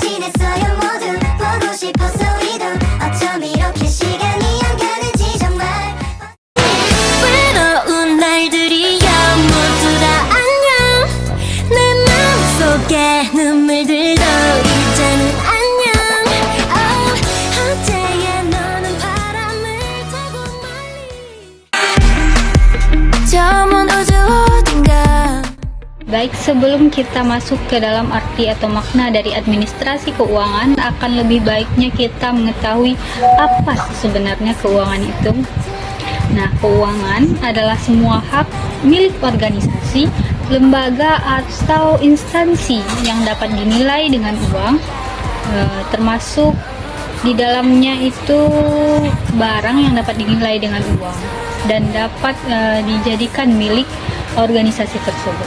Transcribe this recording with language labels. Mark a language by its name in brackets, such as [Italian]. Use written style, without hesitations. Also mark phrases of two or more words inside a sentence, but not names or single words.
[Korean] 있어요 모두 보고 싶었어 우리도 어쩜 이렇게 시간이 안 가는지 정말 외로운 날들이야 모두 다 안녕 내 마음속에 눈물들도 이제는 안녕 어제의 너는 바람을 타고 멀리 저 먼 우주 어딘가. [Indonesian] Baik, sebelum kita masuk ke dalam arti atau makna dari administrasi keuangan, akan lebih baiknya kita mengetahui apa sebenarnya keuangan itu. Nah, keuangan adalah semua hak milik organisasi, lembaga, atau instansi yang dapat dinilai dengan uang, termasuk di dalamnya itu barang yang dapat dinilai dengan uang dan dapat dijadikan milik organisasi tersebut.